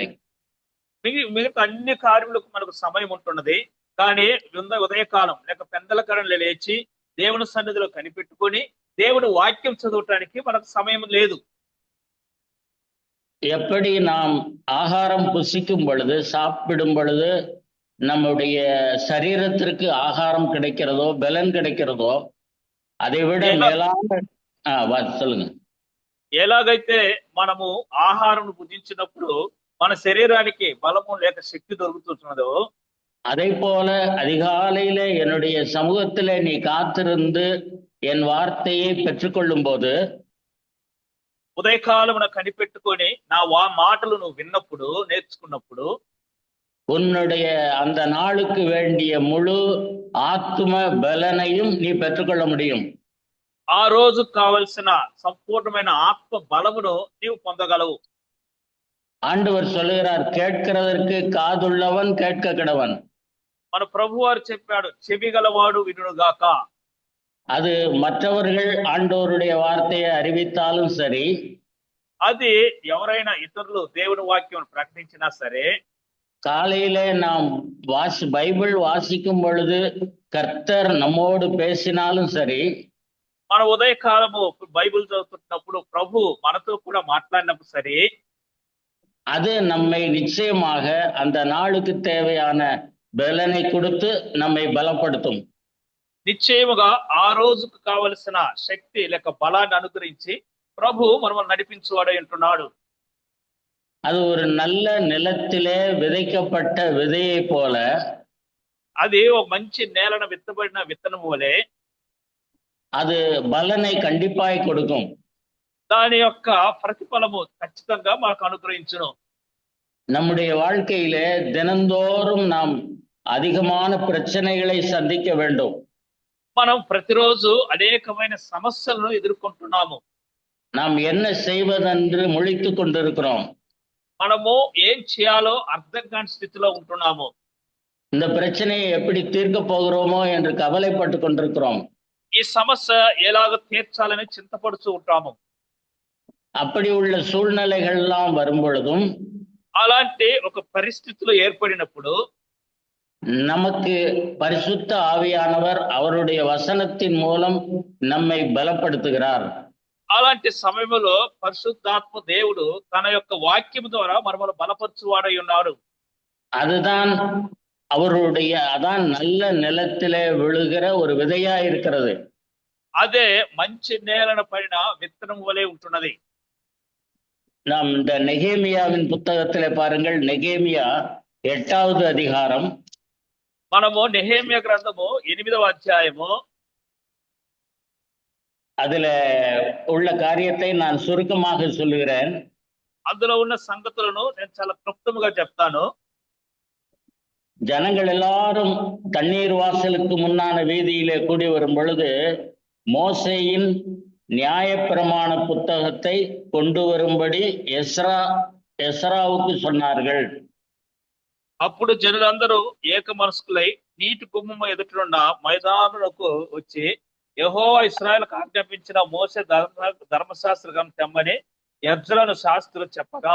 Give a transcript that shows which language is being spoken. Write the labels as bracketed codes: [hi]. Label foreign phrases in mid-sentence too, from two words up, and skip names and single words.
[te] మిగతా అన్ని కార్యములకు మనకు సమయం ఉంటున్నది. కానీ ఉదయకాలం లేక పెందల కాలంలో లేచి దేవుని సన్నిధిలో కనిపెట్టుకొని దేవుని వాక్యం చదవటానికి మనకు సమయం లేదు. [ta] எப்படி நாம் ஆகாரம் புசிக்கும் பொழுது, சாப்பிடும் பொழுது நம்முடைய சரீரத்திற்கு ஆகாரம் கிடைக்கிறதோ, பலன் கிடைக்கிறதோ, அதை விட மேலான சொல்லுங்க. [te] ఎలాగైతే మనము ఆహారం భుజించినప్పుడు మన శరీరానికి బలము లేక శక్తి దొరుకుతున్నదో, [ta] அதை போல அதிகாலையில என்னுடைய சமூகத்திலே நீ காத்திருந்து என் வார்த்தையை பெற்றுக்கொள்ளும் போது, [te] ఉదయకాలమున కనిపెట్టుకొని నా మాటలు నువ్వు విన్నప్పుడు, నేర్చుకున్నప్పుడు, [ta] உன்னுடைய அந்த நாளுக்கு வேண்டிய முழு ஆத்ம பலனையும் நீ பெற்றுக்கொள்ள முடியும். [te] ఆ రోజు కావలసిన సంపూర్ణమైన ఆత్మ బలమును నీవు పొందగలవు. [ta] ஆண்டவர் சொல்லுகிறார், கேட்கிறதற்கு காதுள்ளவன் கேட்க கடவன். [te] మన ప్రభు వారు చెప్పాడు, చెవి గలవాడు వినుగాక. [ta] அது மற்றவர்கள் ஆண்டவருடைய வார்த்தையை அறிவித்தாலும் சரி, [te] అది ఎవరైనా ఇతరులు దేవుని వాక్యం ప్రకటించినా సరే, [ta] காலையில நாம் பைபிள் வாசிக்கும் பொழுது கர்த்தர் நம்மோடு பேசினாலும் சரி, [te] మన ఉదయకాలము బైబిల్ చదువుతున్నప్పుడు ప్రభు మనతో కూడా మాట్లాడినప్పుడు సరే, [ta] அது நம்மை நிச்சயமாக அந்த நாளுக்கு தேவையான பலனை கொடுத்து நம்மை பலப்படுத்தும். [te] నిశ్చయముగా ఆ రోజుకు కావలసిన శక్తి లేక బలాన్ని అనుగ్రహించి ప్రభు మనల్ని నడిపించువాడై ఉంటున్నాడు. [ta] அது ஒரு நல்ல நிலத்திலே விதைக்கப்பட்ட விதையை போல, [te] అది ఒక మంచి నేలన విత్తబడిన విత్తనం వలె [ta] அது பலனை கண்டிப்பாய் கொடுக்கும். [te] దాని యొక్క ప్రతిఫలము ఖచ్చితంగా మనకు అనుగ్రహించును. [ta] நம்முடைய வாழ்க்கையிலே தினந்தோறும் நாம் அதிகமான பிரச்சனைகளை சந்திக்க வேண்டும். [te] మనం ప్రతిరోజు అనేకమైన సమస్యలను ఎదుర్కొంటున్నాము. [ta] நாம் என்ன செய்வதென்று முழித்துக் கொண்டிருக்கிறோம். [te] మనము ఏం చేయాలో అర్థం కాని స్థితిలో ఉంటున్నాము. [ta] இந்த பிரச்சனையை எப்படி தீர்க்க போகிறோமோ என்று கவலைப்பட்டு கொண்டிருக்கிறோம். [te] ఈ సమస్య ఎలాగ తీర్చాలని చింతపడుతూ ఉంటాము. [ta] அப்படி உள்ள சூழ்நிலைகள் எல்லாம் வரும் பொழுதும் [te] అలాంటి ఒక పరిస్థితులు ఏర్పడినప్పుడు [ta] நமக்கு பரிசுத்த ஆவியானவர் அவருடைய வசனத்தின் மூலம் நம்மை பலப்படுத்துகிறார். [te] అలాంటి సమయంలో పరిశుద్ధాత్మ దేవుడు తన యొక్క వాక్యం ద్వారా మనల్ని బలపరచువాడై ఉన్నాడు. [ta] அதுதான் அதான் நல்ல நிலத்திலே விழுகிற ஒரு விதையா இருக்கிறது. [te] అదే మంచి నేలన పడిన విత్తనం వలె ఉంటున్నది. [ta] நாம் இந்த நெகேமியாவின் புத்தகத்திலே பாருங்கள், நெகேமியா 8வது அதிகாரம், [te] మనము నెహెమ్యా గ్రంథము 8వ అధ్యాయము, [ta] அதுல உள்ள காரியத்தை நான் சுருக்கமாக சொல்லுகிறேன். [te] అందులో ఉన్న సంగతులను నేను చాలా క్లుప్తముగా చెప్తాను. [ta] ஜனங்கள் எல்லாரும் தண்ணீர் வாசலுக்கு முன்னான வீதியிலே கூடி வரும் பொழுது மோசேயின் நியாயப்பிரமாண புத்தகத்தை கொண்டு வரும்படி எஸ்ராவுக்கு சொன்னார்கள். [te] అప్పుడు జనులందరూ ఏక మనస్కులై నీటి గుమ్మము ఎదుటనున్న మైదానులకు వచ్చి యెహోవా ఇశ్రాయేలుకు ఆజ్ఞాపించిన మోసే ధర్మశాస్త్ర గ్రంథం తెమ్మని ఎజ్రాను శాస్త్రులు చెప్పగా,